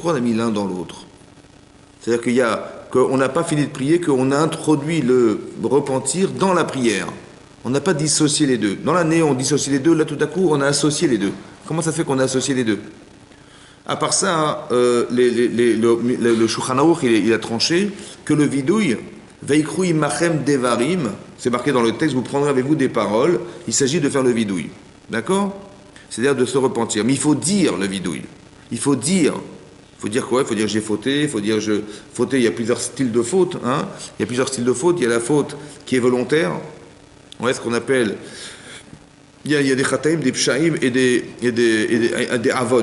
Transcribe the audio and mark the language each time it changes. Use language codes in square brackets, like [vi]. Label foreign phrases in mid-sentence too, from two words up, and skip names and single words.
[fr] Pourquoi on a mis l'un dans l'autre? C'est-à-dire qu'on n'a pas fini de prier, qu'on a introduit le repentir dans la prière. On n'a pas dissocié les deux. Dans l'année, on dissocie les deux. Là, tout à coup, on a associé les deux. Comment ça fait qu'on a associé les deux? À part ça, le Shulchan Aruch, il a tranché que le vidouille, [he] וקחו עמכם דברים, [fr] c'est marqué dans le texte, vous prendrez avec vous des paroles, il s'agit de faire le vidouille. D'accord? C'est-à-dire de se repentir. Mais il faut dire le vidouille. Il faut dire quoi? Il faut dire j'ai fauté, il faut dire fauté, il y a plusieurs styles de faute, hein? Il y a plusieurs styles de faute, il y a la faute qui est volontaire, ouais, ce qu'on appelle, il y a des chataim, des pshaim et des avon.